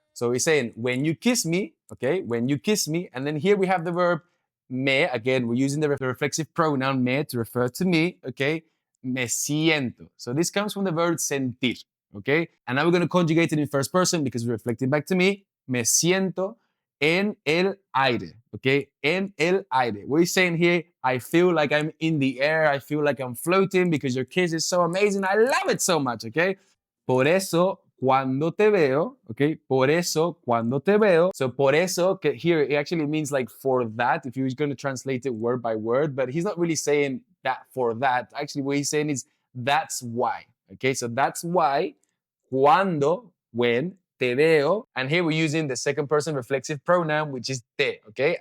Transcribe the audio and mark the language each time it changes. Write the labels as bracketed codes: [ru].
[en] So we're saying when you kiss me, okay, when you kiss me, and then here we have the verb me. Again, we're using the reflexive pronoun me to refer to me, okay? [es] Me siento. [en] So this comes from the verb sentir, okay? And now we're going to conjugate it in first person because we're reflecting back to me. [es] Me siento en el aire, okay? En el aire. [en] What are you saying here? I feel like I'm in the air. I feel like I'm floating because your kiss is so amazing. I love it so much, okay? [es] Por eso, cuando te veo, okay? Por eso, cuando te veo. [en] So, [es] por eso, [en] here it actually means like for that, if you're going to translate it word by word, but he's not really saying that for that. Actually, what he's saying is that's why, okay? So, that's why, cuando, when, [es] te veo. [en] And here we're using the second person reflexive pronoun, which is te, okay?